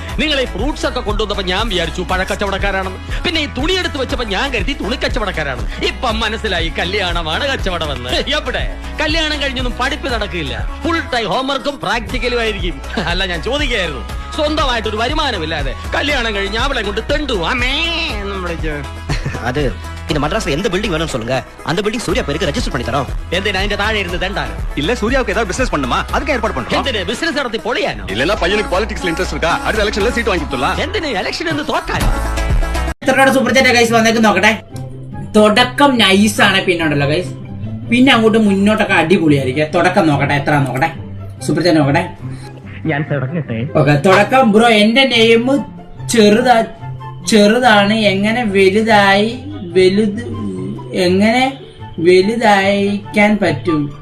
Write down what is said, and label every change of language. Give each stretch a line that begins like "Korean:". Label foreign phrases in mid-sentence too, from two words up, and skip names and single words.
Malayalam: നിങ്ങൾ ഈ ഫ്രൂട്ട്സ് ഒക്കെ കൊണ്ടുവന്നപ്പോ ഞാൻ വിചാരിച്ചു പഴക്കച്ചവടക്കാരാണെന്ന്. പിന്നെ ഈ തുണി എടുത്ത് വെച്ചപ്പോ ഞാൻ കരുതി തുണി കച്ചവടക്കാരാണ്. ഇപ്പം മനസ്സിലായി കല്യാണമാണ് കച്ചവടമെന്ന്. എവിടെ കല്യാണം കഴിഞ്ഞൊന്നും പഠിപ്പ് നടക്കില്ല.
English: full time
Malayalam: ഹോംവർക്കും പ്രാക്ടിക്കലും ആയിരിക്കും. അല്ല, ഞാൻ ചോദിക്കുകയായിരുന്നു, സ്വന്തമായിട്ടൊരു വരുമാനമില്ലാതെ കല്യാണം കഴിഞ്ഞ് അവളെ കൊണ്ട് തെണ്ടു അമ്മേ എന്ന് വിളിച്ചു.
Tamil: அது இந்த மദ്ராஸ்ல எந்த பில்டிங் வேணும்னு சொல்லுங்க, அந்த பில்டிங் சூர்யா பேருக்கு ரெஜிஸ்டர் பண்ணி தரோம்.
Malayalam: എന്തിനാ അതിന്റെ താഴെ ഇരുന്ന് തെണ്ടാനോ?
Tamil: இல்ல சூர்யாவுக்கு ஏதாவது பிசினஸ் பண்ணுமா, அதுக்கு ஏற்பாடு பண்றோம்.
Malayalam: എന്തിന് ബിസിനസ് നടത്തി പൊളിയാനോ?
Tamil: இல்லன்னா பையனுக்கு பாலிடிக்ஸ்ல இன்ட்ரெஸ்ட் இருக்கா, அடுத்த எலெக்ஷன்ல சீட் வாங்கி கொடுத்துடலாம்.
Malayalam: എന്തിന് ഇലക്ഷൻ എന്ന് തോക്കാനോ? എത്ര
English: super chat guys
Malayalam: വന്നേക്ക് നോക്കട്ടെ. തുടക്കം നൈസാണ്, പിന്നെ ഉണ്ടല്ലോ ഗൈസ്, പിന്നെ അങ്ങോട്ട് മുന്നോട്ടൊക്കെ അടിപൊളിയായിരിക്കും. തുടക്കം നോക്കട്ടെ, എത്ര നോക്കട്ടെ,
English: super chat
Malayalam: നോക്കട്ടെ. ഞാൻ തുടങ്ങട്ടെ. ഓക്കെ, തുടക്കം ബ്രോ, എന്റെ നെയിം ചെറുതാണ്, എങ്ങനെ വലുതായിക്കാൻ പറ്റും?